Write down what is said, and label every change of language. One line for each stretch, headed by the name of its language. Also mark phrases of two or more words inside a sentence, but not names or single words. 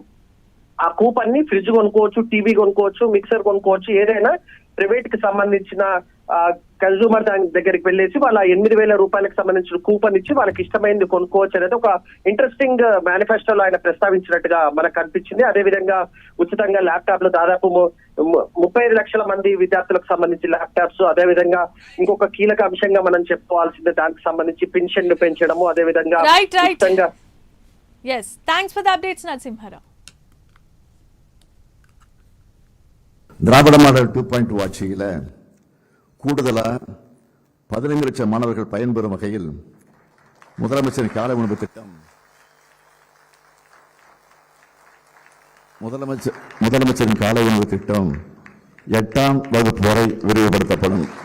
Telugu: ఆ కూపన్ ని ఫ్రిడ్జ్ కొనుక్కోవచ్చు, టీవీ కొనుక్కోవచ్చు, మిక్సర్ కొనుక్కోవచ్చు, ఏదైనా ప్రైవేట్ కి సంబంధించిన కన్సూమర్ దాని దగ్గరికి వెళ్ళేసి వాళ్ళ 8,000 రూపాయలకు సంబంధించిన కూపన్ ఇచ్చి వాళ్ళకి ఇష్టమైనది కొనుక్కోవచ్చు అనేది ఒక ఇంట్రెస్టింగ్ మేనిఫెస్టోలో ఆయన ప్రస్తావించినట్టుగా మనకు కనిపించింది. అదేవిధంగా ఉచితంగా ల్యాప్టాప్లు దాదాపు 35 లక్షల మంది విద్యార్థులకు సంబంధించి ల్యాప్టాప్స్, అదేవిధంగా ఇంకొక కీలక అంశంగా మనం చెప్పుకోవాల్సిందే దానికి సంబంధించి పెన్షన్ పెంచడము, అదేవిధంగా
Tamil: திராவிட மாடல் 2.2 ஆட்சியில் கூடுதலாக 15 லட்சம் மாணவர்கள் பயன்பெறும் வகையில் முதலமைச்சரின் காலை உணவு திட்டம் முதலமைச்சரின் காலை உணவு திட்டம் 8ஆம் வகுப்பு வரை விரிவுபடுத்தப்படும்.